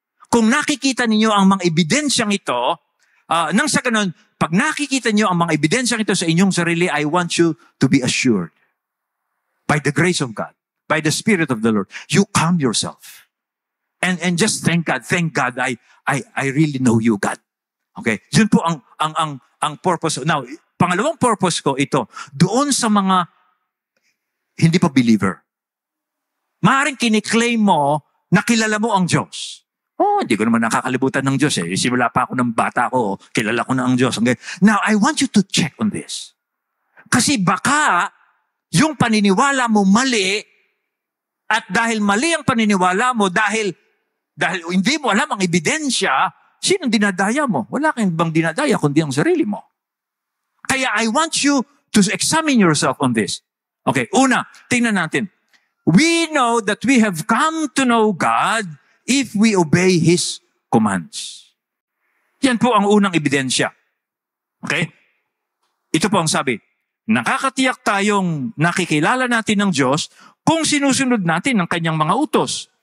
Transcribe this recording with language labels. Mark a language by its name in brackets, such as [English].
[Filipino] Kung nakikita ninyo ang mga ebidensyang ito, nang sa ganun, pag nakikita niyo ang mga ebidensyang ito sa inyong sarili, [English] I want you to be assured by the grace of God, by the Spirit of the Lord, you calm yourself. And just thank God, I really know you, God. [Filipino] Okay? Yun po ang purpose. Now, pangalawang purpose ko ito, doon sa mga hindi pa believer. Maaaring kiniklaim mo na kilala mo ang Diyos. Hindi ko naman nakakalibutan ng Diyos eh. Simula pa ako ng bata ko, kilala ko na ang Diyos. [English] Okay? Now, I want you to check on this. [Filipino] Kasi baka yung paniniwala mo mali, at dahil mali ang paniniwala mo, dahil hindi mo alam ang ebidensya, sinong dinadaya mo? Wala kang bang dinadaya kundi ang sarili mo. Kaya [English] I want you to examine yourself on this. [Filipino] Okay, una, tingnan natin. [English] We know that we have come to know God if we obey His commands. [Filipino] Yan po ang unang ebidensya. Okay? Ito po ang sabi. Nakakatiyak tayong nakikilala natin ng Diyos kung sinusunod natin ang kanyang mga utos.